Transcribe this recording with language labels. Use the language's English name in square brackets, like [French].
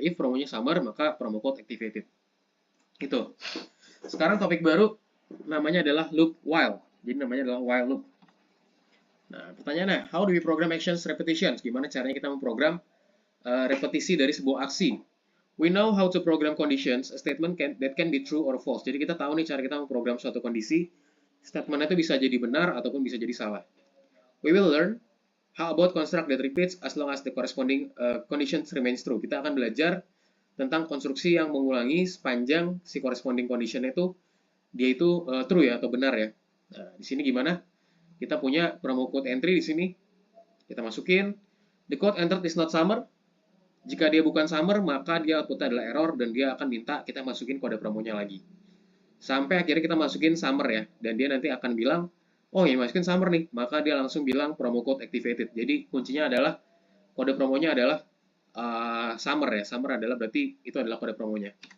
[English] If promonya summer, maka promo code activated. Itu. [Indonesian] Sekarang topik baru namanya adalah loop while. Jadi namanya adalah while loop. Nah, pertanyaannya, [English] how do we program actions repetitions? [Indonesian] Gimana caranya kita memprogram repetisi dari sebuah aksi? [English] We know how to program conditions, a statement that can be true or false. [Indonesian] Jadi kita tahu nih cara kita memprogram suatu kondisi, statement itu bisa jadi benar ataupun bisa jadi salah. [English] We will learn how about construct that repeats as long as the corresponding conditions remains true. [Indonesian] Kita akan belajar tentang konstruksi yang mengulangi sepanjang si [English] corresponding condition [Indonesian] itu dia itu true ya atau benar ya. Nah, di sini gimana? Kita punya promo code entry di sini. Kita masukin [English] the code entered is not summer. [Indonesian] Jika dia bukan summer, maka dia outputnya adalah error dan dia akan minta kita masukin kode promonya lagi. Sampai akhirnya kita masukin summer ya, dan dia nanti akan bilang, oh ini masukin summer nih, maka dia langsung bilang promo code activated. Jadi kuncinya adalah kode promonya adalah summer ya, summer adalah berarti itu adalah kode promonya.